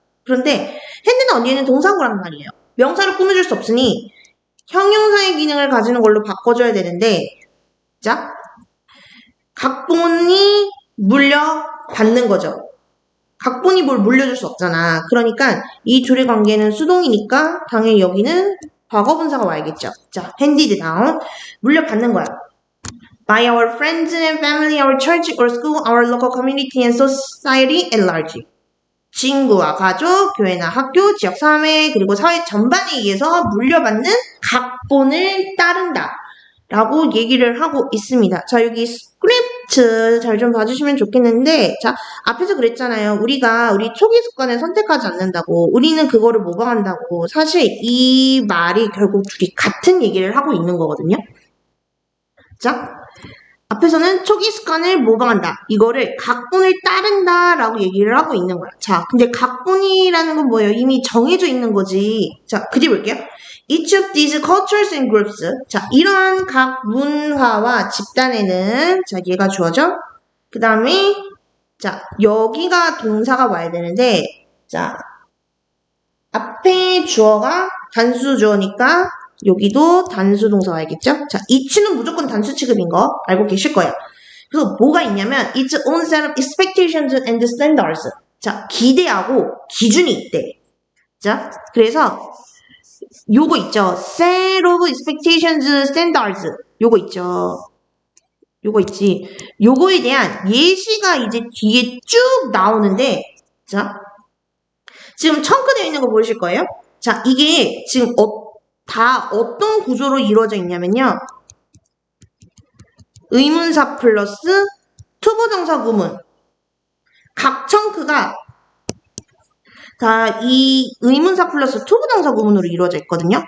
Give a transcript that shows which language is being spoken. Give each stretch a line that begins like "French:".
Korean: 그런데 핸드다운 뒤에는 동사구란 말이에요. 명사를 꾸며줄 수 없으니 형용사의 기능을 가지는 걸로 바꿔줘야 되는데, 자, 각본이 물려받는 거죠. 각본이 뭘 물려줄 수 없잖아. 그러니까 이 둘의 관계는 수동이니까 당연히 여기는 과거분사가 와야겠죠. 자,
English: handed down.
Korean: 물려받는 거야.
English: By our friends and family, our church or school, our local community and society at large.
Korean: 친구와 가족, 교회나 학교, 지역 사회, 그리고 사회 전반에 의해서 물려받는 각본을 따른다. 라고 얘기를 하고 있습니다. 자, 여기 스크립트 잘 좀 봐주시면 좋겠는데, 자, 앞에서 그랬잖아요. 우리가 우리 초기 습관을 선택하지 않는다고, 우리는 그거를 모방한다고. 사실 이 말이 결국 둘이 같은 얘기를 하고 있는 거거든요. 자, 앞에서는 초기 습관을 모방한다. 이거를 각본을 따른다 라고 얘기를 하고 있는 거야. 자, 근데 각본이라는 건 뭐예요? 이미 정해져 있는 거지. 자, 그 뒤에 볼게요.
English: Each of these cultures and groups.
Korean: 자, 이러한 각 문화와 집단에는, 자, 얘가 주어져. 그 다음에, 자, 여기가 동사가 와야 되는데, 자, 앞에 주어가 단수 주어니까, 여기도 단수 동사 와야겠죠? 자, each는 무조건 단수 취급인 거 알고 계실 거예요. 그래서 뭐가 있냐면,
English: its own set of expectations and standards.
Korean: 자, 기대하고 기준이 있대. 자, 그래서, 요거 있죠.
English: set of expectations, standards.
Korean: 요거 있죠. 요거 있지. 요거에 대한 예시가 이제 뒤에 쭉 나오는데, 자, 지금 청크되어 있는 거 보이실 거예요? 자, 이게 지금 다 어떤 구조로 이루어져 있냐면요. 의문사 플러스 투부정사 구문. 각 청크가 다 이 의문사 플러스 투부정사 구문으로 이루어져 있거든요.